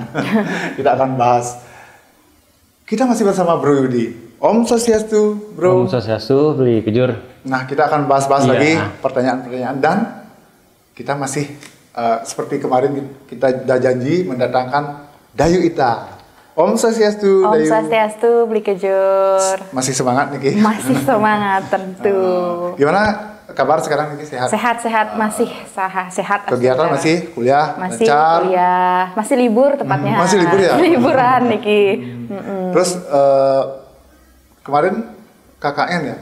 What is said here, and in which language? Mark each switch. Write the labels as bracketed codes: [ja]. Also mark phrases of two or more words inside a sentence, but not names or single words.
[id] Kita akan bahas. Kita masih bersama Bro Yudi. [ban] Om Swastiastu, Bro. Om Swastiastu, Bli Kejur. [id] Nah, kita akan bahas-bahas lagi pertanyaan-pertanyaan, dan kita masih seperti kemarin kita sudah janji mendatangkan Dayu Ita. [ban] Om Swastiastu, Om Dayu. Swastiastu, Bli Kejur. [id] Masih semangat nih, Ki? Masih semangat tentu. Gimana kabar sekarang, Ki? Sehat? Sehat-sehat, masih sehat. Kegiatan astaga. masih kuliah, masih lancar? kuliah, masih libur tepatnya. Masih libur ya? Liburan Niki. Terus kemarin KKN ya?